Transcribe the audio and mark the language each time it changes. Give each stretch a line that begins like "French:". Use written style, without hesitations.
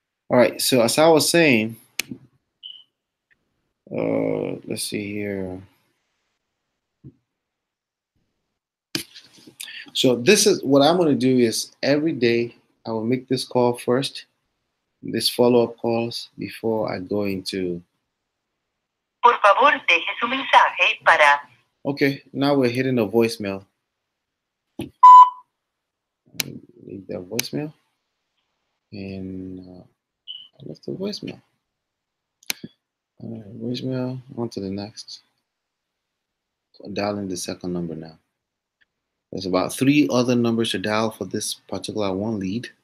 English: All right, so as I was saying, let's see here. So this is what I'm going to do is every day I will make this call first, this follow-up calls before I go into.
Spanish: Por favor, deje su mensaje para.
English: Okay, now we're hitting a voicemail. Leave that voicemail, and I left the voicemail. All right, voicemail. On to the next. So dialing the second number now. There's about 3 other numbers to dial for this particular one lead.